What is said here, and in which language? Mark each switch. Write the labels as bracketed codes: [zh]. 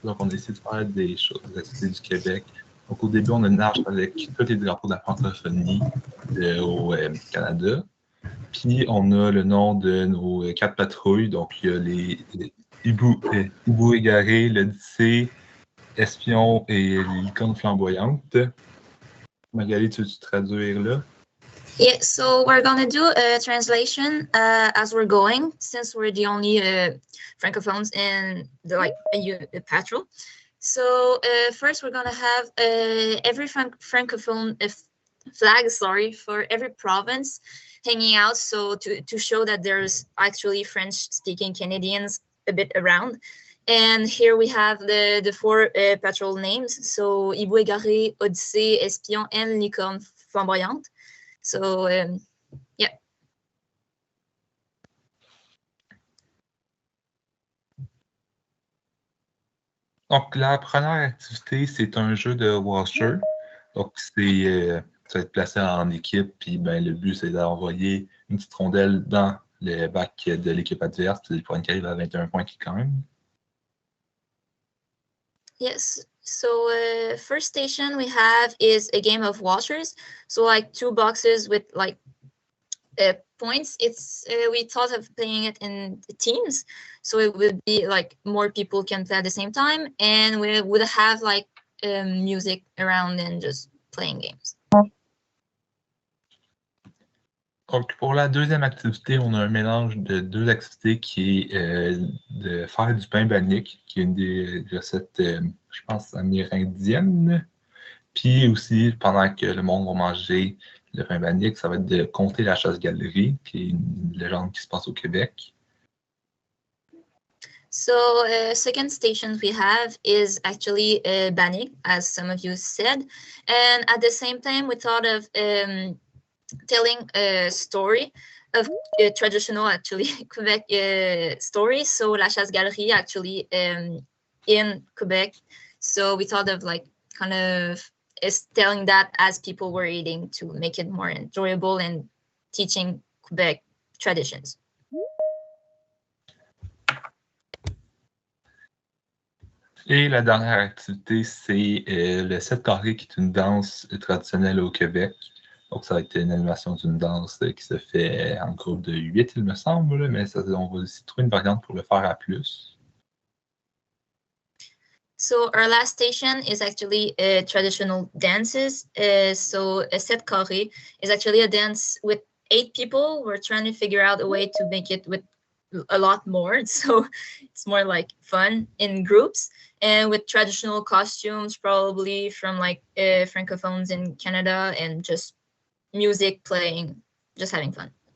[fr] Donc, on a essayé de faire des choses de la Cité du Québec. Donc, au début, on a une marche avec tous les drapeaux de la francophonie au Canada. Puis, on a le nom de nos 4 patrouilles. Donc, il y a les Hibou égaré, l'Odyssée, Espion et Licorne flamboyante. Magali, tu veux-tu traduire là? [en] Yeah, so we're gonna do a translation as we're going, since we're the only francophones in the patrol. So first, we're gonna have every francophone flag, for every province hanging out, so to show that there's actually French-speaking Canadians a bit around. And here we have the four patrol names, so Hibou égaré, Odyssée, Espion, and Licorne flamboyante. So yeah. [fr] Donc, la première activité, c'est un jeu de washer. Donc, ça va être placé en équipe, puis ben, le but, c'est d'envoyer une petite rondelle dans le bac de l'équipe adverse, puis pour une qui arrive à 21 points qui quand même. [en] Yes. So first station we have is a game of washers. So like 2 boxes with like points. It's we thought of playing it in teams, so it would be like more people can play at the same time, and we would have like music around and just playing games. [fr] Donc, pour la deuxième activité, on a un mélange de 2 activités qui est de faire du pain bannique, qui est une des recettes, je pense, amérindiennes. Puis aussi, pendant que le monde va manger le pain bannique, ça va être de compter la chasse-galerie, qui est une légende qui se passe au Québec. [en] So second station we have is actually bannick, as some of you said, and at the same time we thought of telling a story of traditional actually Quebec stories. So la chasse-galerie actually in Quebec. So we thought of like kind of telling that as people were eating to make it more enjoyable and teaching Quebec traditions. [fr] Et la dernière activité, c'est le 7 carré, qui est une danse traditionnelle au Québec. Donc, ça va être une animation d'une danse qui se fait en groupe de 8, il me semble, mais on va aussi trouver une variante pour le faire à plus. [en] So our last station is actually traditional dances. So a set carré is actually a dance with 8 people. We're trying to figure out a way to make it with a lot more. So it's more like fun in groups and with traditional costumes, probably from like francophones in Canada, and just music playing, just having fun.